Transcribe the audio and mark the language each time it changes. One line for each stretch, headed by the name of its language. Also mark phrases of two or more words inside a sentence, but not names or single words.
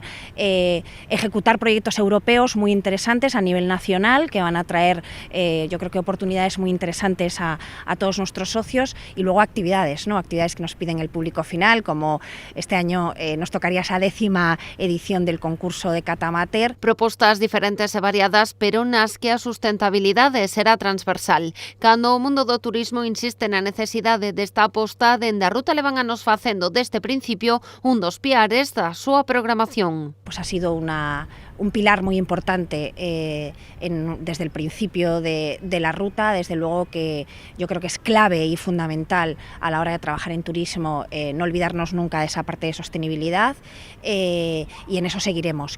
Spanish: Ejecutar proyectos europeos muy interesantes a nivel nacional que van a traer, yo creo que oportunidades muy interesantes a todos nuestros socios, y luego actividades que nos piden el público final, como este año nos tocaría esa 10ª edición del concurso de Cata Amateur.
Galician: Propostas diferentes e variadas, pero nas que a sustentabilidade será transversal. Cando o mundo do turismo insiste na necesidade desta aposta, dende a ruta levan anos facendo deste principio un dos piares da súa programación.
Spanish: Pues ha sido un pilar muy importante desde el principio de la ruta. Desde luego que yo creo que es clave y fundamental a la hora de trabajar en turismo no olvidarnos nunca de esa parte de sostenibilidad, y en eso seguiremos.